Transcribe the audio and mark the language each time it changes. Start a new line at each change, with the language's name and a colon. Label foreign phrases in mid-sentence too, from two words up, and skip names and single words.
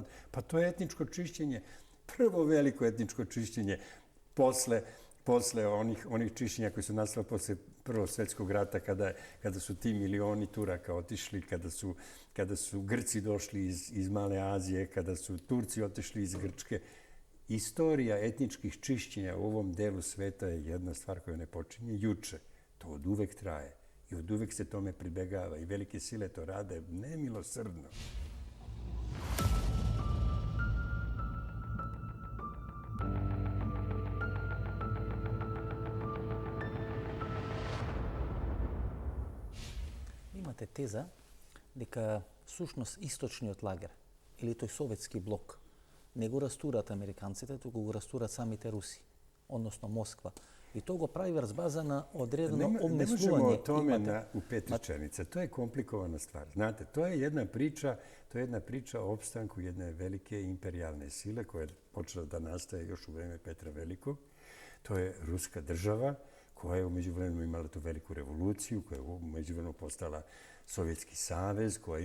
Serbian: Pa to je etničko čišćenje. Prvo veliko etničko čišćenje posle onih čišćenja koji su nastali posle Prvog svjetskog rata, kada su ti milioni Turaka otišli, kada su Grci došli iz Male Azije, kada su Turci otišli iz Grčke. Istorija etničkih čišćenja u ovom delu sveta je jedna stvar koja ne počinje juče. To od uvek traje i od uvek se tome pribegava i velike sile to rade nemilosrdno.
Macedonian: Имате теза дека всушност источниот лагер или тој советски блок не го растурат американците, туку го растурат самите руси, односно Москва. И тоа го прави врз база на одредено обмислување.
Serbian: Ne možemo o tome u 5 rečenica. To je komplikovana stvar. Znate, to je jedna priča o opstanku jedne velike imperijalne sile koja je počela da nastaje još u vreme Petra Velikog. To je ruska država koja je umeđu vremenu imala tu veliku revoluciju, koja je umeđu vremenu postala Sovjetski savez, koja je